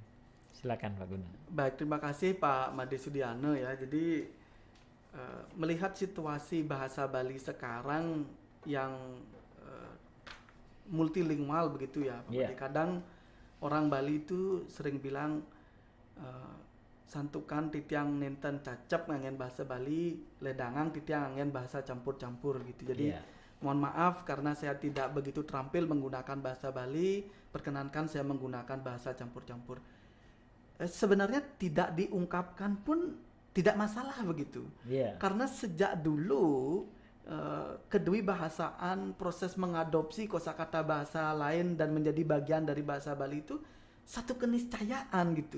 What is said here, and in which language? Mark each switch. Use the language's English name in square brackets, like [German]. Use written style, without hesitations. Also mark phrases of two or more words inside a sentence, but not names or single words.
[Indonesian] Silakan Pak Guno. Baik, terima kasih Pak Made Sudiano ya. Jadi melihat situasi bahasa Bali sekarang yang multilingual begitu ya. Yeah. Kadang orang Bali itu sering bilang [Balinese] santukan titiang nenten cacep ngangen bahasa Bali, ledangang titiang ngangen bahasa campur-campur [Indonesian] gitu. Jadi Yeah. mohon maaf karena saya tidak begitu terampil menggunakan bahasa Bali, perkenankan saya menggunakan bahasa campur-campur. Sebenarnya tidak diungkapkan pun tidak masalah begitu. Yeah. Karena sejak dulu kedui bahasaan proses mengadopsi kosakata bahasa lain dan menjadi bagian dari bahasa Bali itu satu keniscayaan gitu.